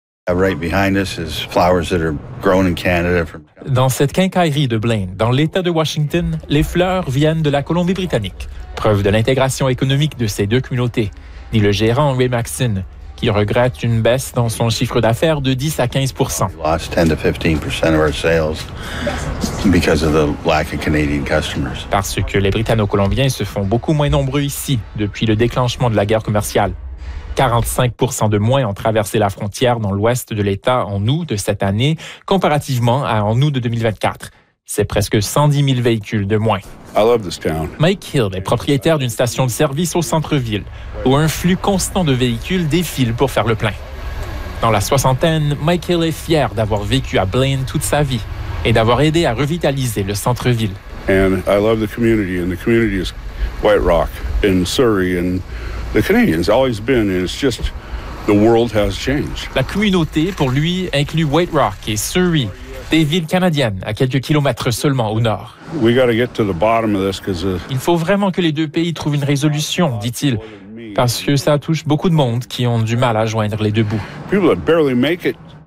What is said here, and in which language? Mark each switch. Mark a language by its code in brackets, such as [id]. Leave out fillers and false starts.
[fr] Dans cette quincaillerie de Blaine, dans l'État de Washington, les fleurs viennent de la Colombie-Britannique, preuve de l'intégration économique de ces deux communautés, dit le gérant Ray Maxine, qui regrette une baisse dans son chiffre d'affaires de 10 à 15 [en] % lost 10 to 15 of our sales because of the lack of Canadian customers. [fr] Parce que les Britanno-Colombiens se font beaucoup moins nombreux ici depuis le déclenchement de la guerre commerciale. 45 % de moins ont traversé la frontière dans l'ouest de l'État en août de cette année comparativement à en août de 2024. C'est presque 110 000 véhicules de moins. [en] I love this town. [fr] Mike Hill est propriétaire d'une station de service au centre-ville, où un flux constant de véhicules défile pour faire le plein. Dans la soixantaine, Mike Hill est fier d'avoir vécu à Blaine toute sa vie et d'avoir aidé à revitaliser le centre-ville. [en] And I love the community, and the community is White Rock and Surrey and the Canadians always been, and it's just the world has changed. [fr] La communauté, pour lui, inclut White Rock et Surrey, des villes canadiennes, à quelques kilomètres seulement au nord. [en] We gotta get to the bottom of this, 'cause the... [fr] Il faut vraiment que les deux pays trouvent une résolution, dit-il, parce que ça touche beaucoup de monde qui ont du mal à joindre les deux bouts. [en] People that barely make it.